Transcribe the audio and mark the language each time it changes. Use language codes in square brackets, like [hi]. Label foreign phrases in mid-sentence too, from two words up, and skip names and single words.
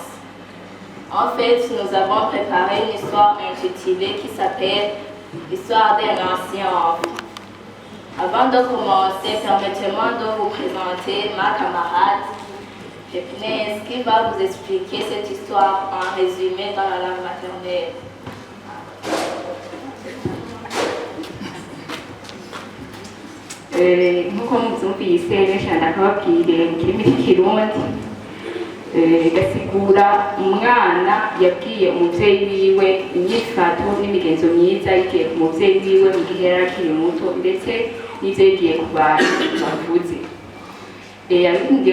[fr] En fait, nous avons préparé une histoire intitulée qui s'appelle L'histoire d'un ancien enfant. Avant de commencer, permettez-moi de vous présenter ma camarade Pépinès qui va vous expliquer cette histoire en résumé dans la langue maternelle. [rn] nk'uko mubyumvise nashaka kubabwira mu kirimi cy'ikirundi gasigura umwana yabwiye umubyeyi wiwe imyifato n'imigenzo myiza yigiye ku mubyeyi wiwe mu gihe yari akiri muto ndetse n'ibyo yigiye ku bantu bavuze yabimbwiye